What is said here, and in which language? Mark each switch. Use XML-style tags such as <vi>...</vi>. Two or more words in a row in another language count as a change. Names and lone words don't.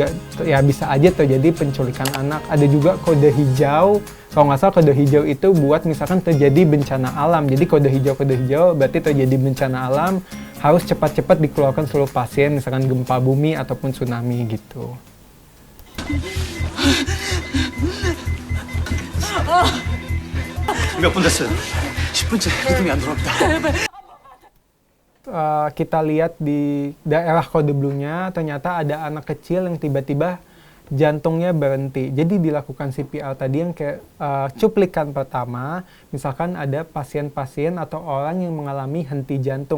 <id>Ya bisa aja terjadi penculikan anak. Ada juga kode hijau. Kalau nggak salah kode hijau itu buat misalkan terjadi bencana alam. Jadi kode hijau berarti terjadi bencana alam, harus cepat-cepat dikeluarkan seluruh pasien, misalkan gempa bumi ataupun tsunami gitu.</id> <ko>몇 분 됐어요? 10분째 리듬이 안 돌아옵니다.</ko> <id>Kita lihat di daerah kode blue-nya ternyata ada anak kecil yang tiba-tiba jantungnya berhenti. Jadi dilakukan CPR tadi yang kayak cuplikan pertama, misalkan ada pasien-pasien atau orang yang mengalami henti jantung.</id>